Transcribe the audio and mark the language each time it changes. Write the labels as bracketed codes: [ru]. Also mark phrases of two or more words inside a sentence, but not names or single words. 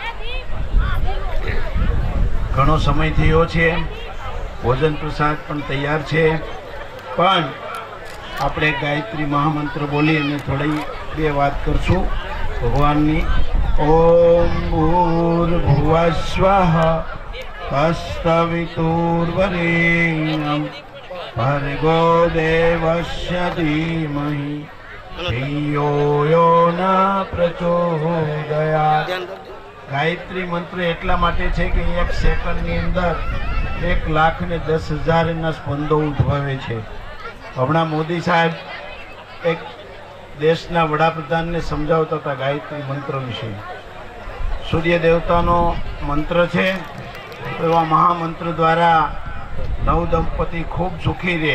[gu] ઘણો સમય થયો છે, ભોજન પ્રસાદ પણ તૈયાર છે, પણ આપણે ગાયત્રી મહામંત્ર બોલી અને થોડી બે વાત કરશું ભગવાનની। [sa] ओम् भूर्भुवस्वः तत्सवितुर्वरेण्यं भर्गो देवस्य धीमहि धियो यो न प्रचोदयात्। [gu] गायत्री मंत्र એટલા માટે છે કે એક સેકન્ડની અંદર 1,10,000 સ્પંદો ઉદ્ભવે છે। હમણાં મોદી સાહેબ એક દેશના વડાપ્રધાનને સમજાવતા હતા ગાયત્રી મંત્ર વિશે। સૂર્ય દેવતાનો મંત્ર છે, એવા મહામંત્ર દ્વારા નવ દંપતી ખૂબ સુખી રહે।